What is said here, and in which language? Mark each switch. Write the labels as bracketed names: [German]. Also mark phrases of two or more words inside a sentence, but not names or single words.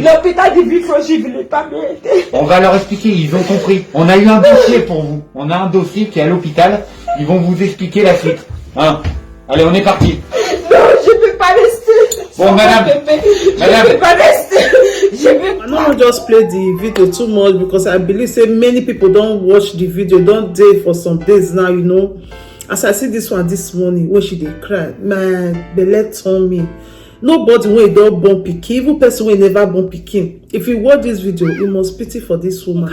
[French] L'hôpital des Villefranche qui ne voulait pas m'aider. On va leur expliquer, ils ont compris. On a eu un dossier pour vous. On a un dossier qui est à l'hôpital. Ils vont vous expliquer la suite. Hein? Allez, on est parti. Non, je ne peux pas rester. Bon, madame. Je ne peux pas rester. Je veux [Nigerian Pidgin] I no wan just play the video too much because I believe say many people don watch the video, don dey for some days now, you know. As I see this one this morning wey she dey cry, my belle turn me. Nobody wey don born pikin, even person wey never born pikin, if you watch this video, you must pity for this woman.